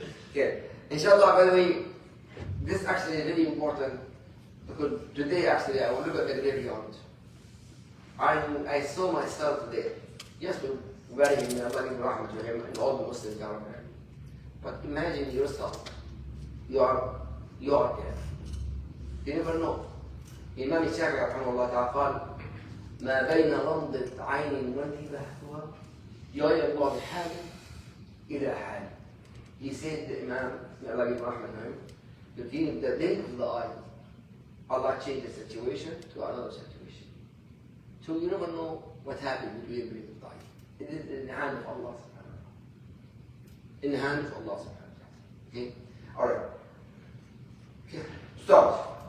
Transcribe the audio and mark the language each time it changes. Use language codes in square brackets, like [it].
[en] Okay. Inshallah, by the way, this actually is very important because today actually I will look at the graveyard. I saw myself there. Yes, we bury him, Allah give rahmah to him, and all the Muslims are there. But imagine yourself, you are there. You never know. [ar] Imam Shafi'i rahimahullah ta'ala قال ما بين غمضة عين وانتباهها يغير بحال إلى حال. [en] He said, the Imam, may Allah give rahmah to him, between the blink of the eye, Allah changed the situation to another situation. So you never know what happened between the blink of the eye. It is in the hand of Allah subhanahu wa ta'ala. In the hand of Allah subhanahu wa ta'ala. Okay? Alright. Okay. Start.